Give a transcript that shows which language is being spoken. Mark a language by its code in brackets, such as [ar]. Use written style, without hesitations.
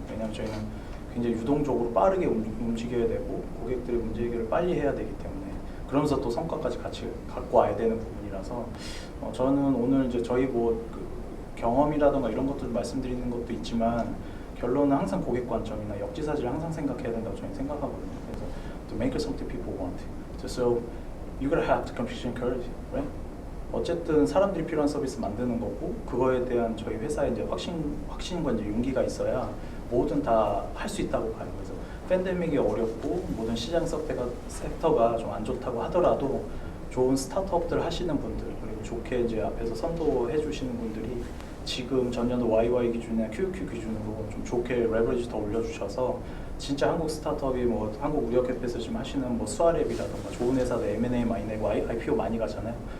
[ko] 왜냐하면 저희는 굉장히 유동적으로 빠르게 움직여야 되고 고객들의 문제 해결을 빨리 해야 되기 때문에 그러면서 또 성과까지 같이 갖고 와야 되는 부분이라서 저는 오늘 이제 저희 뭐 그 경험이라든가 이런 것들 말씀드리는 것도 있지만 결론은 항상 고객 관점이나 역지사지를 항상 생각해야 된다고 저는 생각하거든요. 그래서 [en] to make something people want. So you gotta have the competition courage, right? [ko] 어쨌든 사람들이 필요한 서비스 만드는 거고 그거에 대한 저희 회사의 이제 확신과 이제 용기가 있어야 뭐든 다 할 수 있다고 봐요. 그래서 팬데믹이 어렵고 모든 시장 섹터가 좀 안 좋다고 하더라도 좋은 스타트업들 하시는 분들 그리고 좋게 이제 앞에서 선도해 주시는 분들이 지금 전년도 YY 기준이나 QQ 기준으로 좀 좋게 레버리지 더 올려주셔서 진짜 한국 스타트업이 뭐 한국 우리협회에서 지금 하시는 뭐 수아랩이라든가 좋은 회사들 M&A 많이 내고 IPO 많이 가잖아요.